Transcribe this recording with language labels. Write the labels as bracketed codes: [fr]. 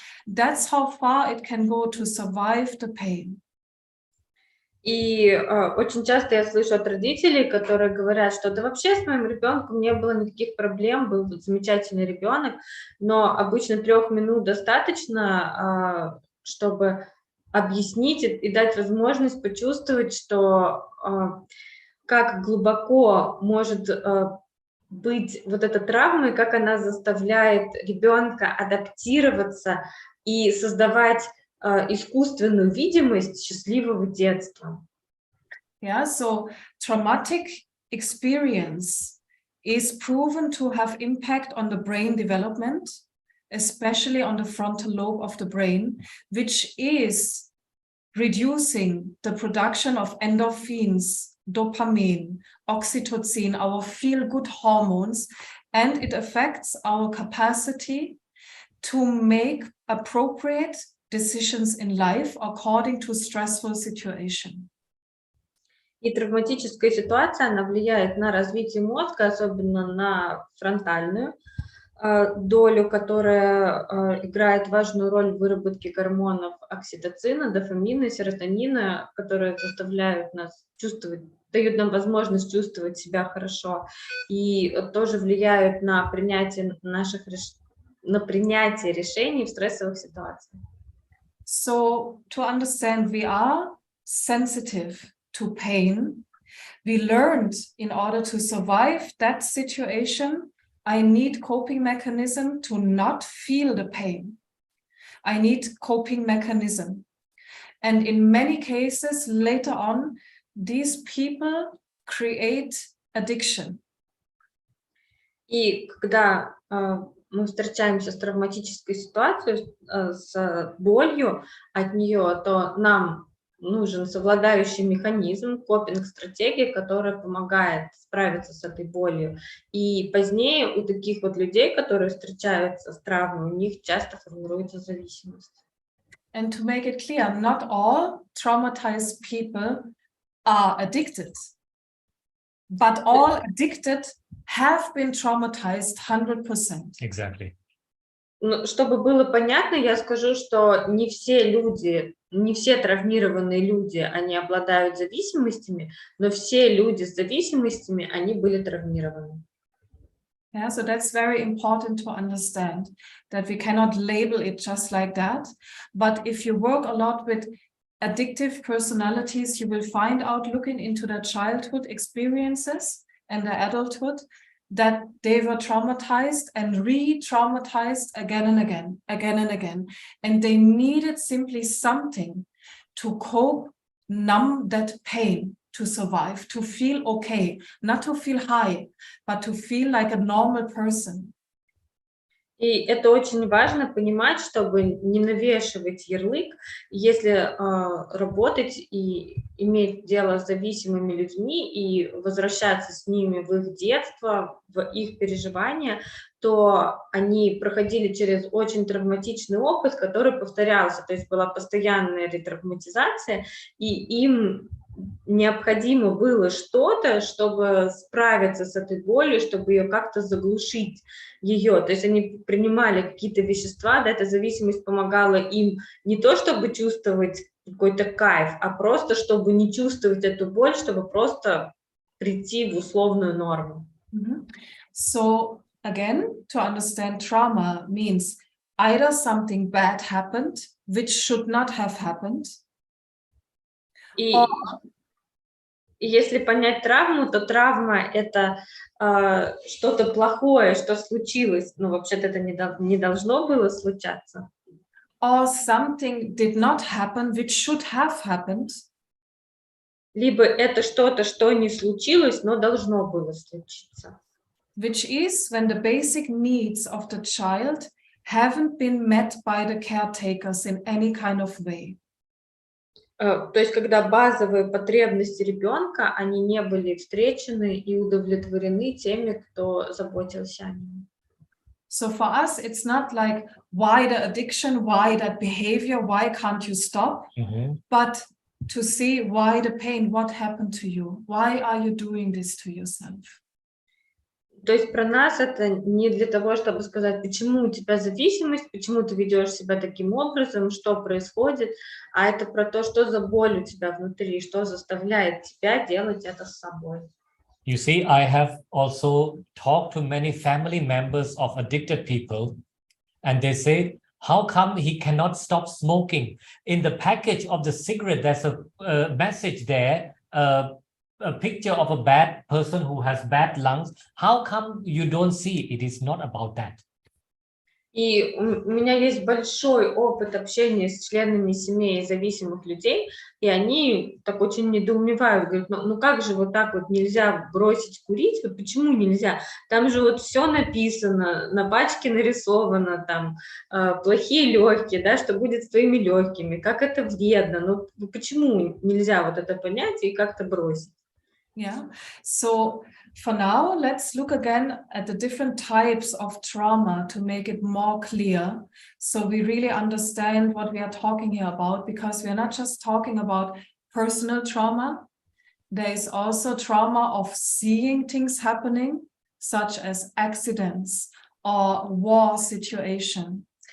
[en] That's how far it can go to survive the pain. [ru] И очень часто я слышу от родителей, которые говорят, что да вообще с моим ребенком не было никаких проблем, был замечательный ребенок, но обычно 3 минут достаточно, чтобы объяснить и дать возможность почувствовать, что как глубоко может быть вот эта травма, и как она заставляет ребенка адаптироваться и создавать искусственную видимость счастливого детства. [en] Yeah, so traumatic experience is proven to have impact on the brain development, especially on the frontal lobe of the brain, which is reducing the production of endorphins, dopamine, oxytocin, our feel-good hormones, and it affects our capacity to make appropriate decisions in life according to stressful situation. [ru] И травматическая ситуация, она влияет на развитие мозга, особенно на фронтальную долю, которая играет важную роль в выработке гормонов окситоцина, дофамина и серотонина, которые заставляют нас чувствовать, дают нам возможность чувствовать себя хорошо, и тоже влияют на принятие решений в стрессовых ситуациях. [en] So to understand, we are sensitive to pain. We learned in order to survive that situation, I need coping mechanism to not feel the pain. I need coping mechanism. And in many cases, later on, these people create addiction. [ru] И когда мы встречаемся с травматической ситуацией, с болью от нее, то нам нужен совладающий механизм, копинг-стратегия, которая помогает справиться с этой болью. И позднее у таких вот людей, которые встречаются с травмой, у них часто формируется зависимость. [en] And to make it clear, not all traumatized people are addicted, but all addicted have been traumatized 100%. Exactly. [ru] Чтобы было понятно, я скажу, что не все люди, не все травмированные люди, они обладают зависимостями, но все люди с зависимостями, они были травмированы. [en] Yeah, so that's very important to understand, that we cannot label it just like that. But if you work a lot with addictive personalities, you will find out, looking into their childhood experiences and their adulthood, that they were traumatized and re-traumatized again and again. And they needed simply something to cope, numb that pain, to survive, to feel okay, not to feel high, but to feel like a normal person. [ru] И это очень важно понимать, чтобы не навешивать ярлык, если работать и иметь дело с зависимыми людьми и возвращаться с ними в их детство, в их переживания, то они проходили через очень травматичный опыт, который повторялся, то есть была постоянная ретравматизация, и им необходимо было что-то, чтобы справиться с этой болью, чтобы ее как-то заглушить ее. То есть они принимали какие-то вещества, да, эта зависимость помогала им не то чтобы чувствовать какой-то кайф, а просто чтобы не чувствовать эту боль, чтобы просто прийти в условную норму. [en] So again, to understand trauma means either something bad happened, which should not have happened. [ru] И если понять травму, то травма – это что-то плохое, что случилось, но вообще-то это не должно было случаться. [en] Or something did not happen, which should have happened. [ru] Либо это что-то, что не случилось, но должно было случиться. [en] Which is when the basic needs of the child haven't been met by the caretakers in any kind of way. [ru] То есть, когда базовые потребности ребенка, они не были встречены и удовлетворены теми, кто заботился о нем. [en] So for us, it's not like, why the addiction, why that behavior, why can't you stop? But to see why the pain, what happened to you? Why are you doing this to yourself? [ru] То есть про нас это не для того, чтобы сказать, почему у тебя зависимость, почему ты ведешь себя таким образом, что происходит, а это про то, что за боль у тебя внутри, что заставляет тебя делать это с собой. [en] You see, I have also talked to many family members of addicted people, and they say, how come he cannot stop smoking? In the package of the cigarette, there's a message there, a picture of a bad person who has bad lungs. How come you don't see it? It is not about that. [ru] И у меня есть большой опыт общения с членами семей зависимых людей, и они так очень недоумевают, говорят, ну как же вот так вот нельзя бросить курить, вот почему нельзя? Там же вот все написано, на пачке нарисовано, там плохие легкие, да, что будет с твоими легкими, как это вредно, ну почему нельзя вот это понять и как-то бросить? [en] Yeah, so for now, let's look again at the different types of trauma to make it more clear. So we really understand what we are talking here about, because we are not just talking about personal trauma. There is also trauma of seeing things happening, such as accidents or war situation.